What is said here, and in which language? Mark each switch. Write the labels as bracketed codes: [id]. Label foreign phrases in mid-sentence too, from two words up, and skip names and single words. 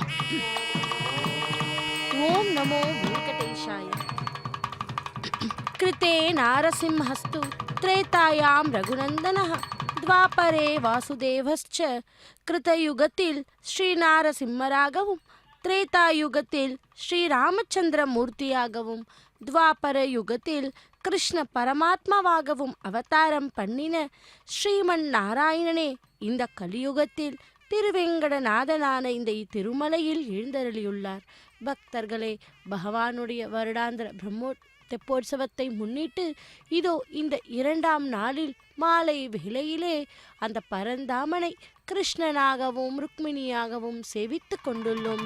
[sa] ಓಂ ನಮೋ ವೆಂಕಟೇಶಾಯ. ಕೃತೆ ನಾರಸಿಂಹಸ್ತು ತ್ರೇತಾಯಾಂ ರಘುನಂದನಃ ദ്വാപരേ വാസുദേവശ്ച. [ta] கிருதயுகத்தில் ஸ்ரீநரசிம்மராகவும் த்ரேதாயுகத்தில் ஸ்ரீராமசந்திரமூர்த்தியாகவும் த்வாபர யுகத்தில் கிருஷ்ண பரமாத்மாவாகவும் அவதாரம் பண்ணின ஸ்ரீமன் நாராயணனே இந்த கலியுகத்தில் திருவேங்கடநாதனான இந்த திருமலையில் எழுந்தருளியுள்ளார். பக்தர்களே, பகவானுடைய வருடாந்திர தெப்போற்சவத்தை முன்னிட்டு இதோ இந்த 2ஆம் நாளில் மாலை வேளையிலே அந்த பரந்தாமனை கிருஷ்ணனாகவும் ருக்மிணியாகவும் சேவித்து கொண்டுள்ளோம்.